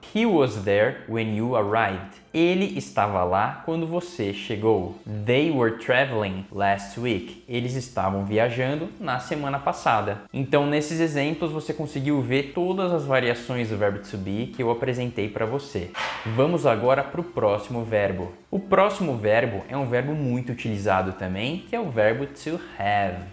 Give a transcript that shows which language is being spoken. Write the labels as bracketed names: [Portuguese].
[English] He was there when you arrived. [Portuguese] Ele estava lá quando você chegou. [English] They were traveling last week. [Portuguese] Eles estavam viajando na semana passada. Então, nesses exemplos, você conseguiu ver todas as variações do verbo to be que eu apresentei para você. Vamos agora para o próximo verbo. O próximo verbo é um verbo muito utilizado também, que é o verbo to have.